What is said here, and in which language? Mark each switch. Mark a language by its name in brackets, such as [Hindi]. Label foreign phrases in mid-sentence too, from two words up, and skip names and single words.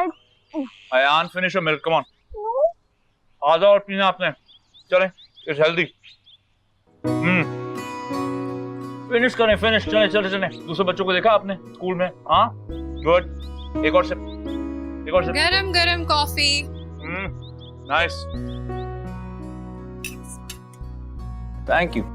[English] Ayan, finish your milk. Come on. [Hindi] आ जाओ और पीना आपने। चलें, [English] it's healthy. [Hindi] फिनिश करें, फिनिश। चले चले चले। दूसरे बच्चों को देखा आपने स्कूल में? हाँ, गुड। एक और सिप, एक और सिप। गरम गरम कॉफी। [English] Nice. Thank you.